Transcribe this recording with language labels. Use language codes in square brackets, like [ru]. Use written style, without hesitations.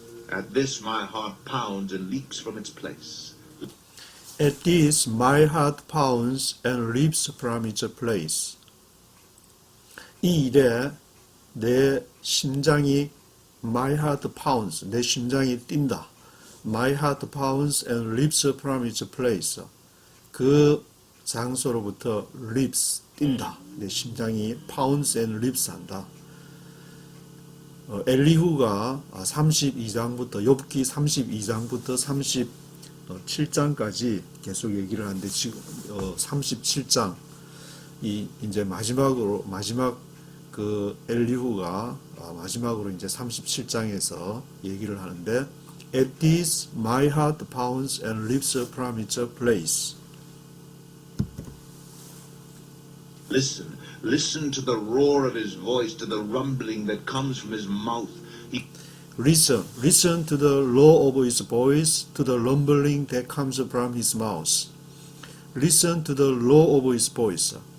[en] At this my heart pounds and leaps from its place. At this my heart pounds and leaps from its place. [ko] 이 일에 내 심장이 [en] my heart pounds, [ko] 내 심장이 뛴다. [en] My heart pounds and leaps from its place. [ko] 그 장소로부터 leaps, 뛴다. 내 심장이 [en] pounds and leaps [ko] 한다. 엘리후가 32장부터 욥기 32장부터 37장까지 계속 얘기를 하는데 지금 37장 이제 마지막 그 엘리후가 마지막으로 이제 37장에서 얘기를 하는데 [en] At this my heart pounds and leaps from its place. Listen to the roar of his voice, to the rumbling that comes from his mouth. Listen to the roar of his voice, to the rumbling that comes from his mouth. Listen to the roar of his voice.